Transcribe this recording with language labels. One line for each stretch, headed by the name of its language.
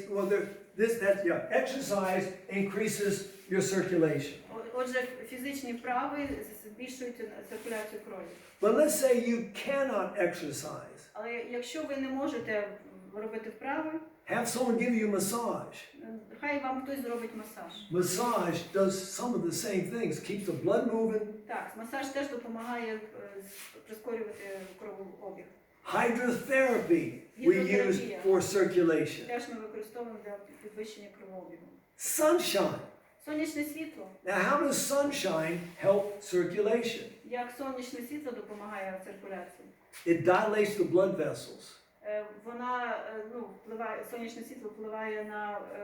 English: Well, exercise increases your circulation.
Ukrainian: Отже, фізичні вправи збільшують циркуляцію крові.
English: But let's say you cannot exercise.
Ukrainian: Але якщо ви не можете робити вправи,
English: Have someone give you a massage.
Ukrainian: хай вам хтось зробить масаж.
English: Massage does some of the same things. Keeps the blood moving.
Ukrainian: Так, масаж теж допомагає прискорювати кровообіг.
English: Hydrotherapy we use for circulation.
Ukrainian: Теж ми використовуємо для підвищення кровообігу.
English: Sunshine.
Ukrainian: Сонячне світло.
English: Now, how does sunshine help circulation?
Ukrainian: Як сонячне світло допомагає циркуляції?
English: It dilates the blood vessels.
Ukrainian: Вона, впливає, сонячне світло впливає на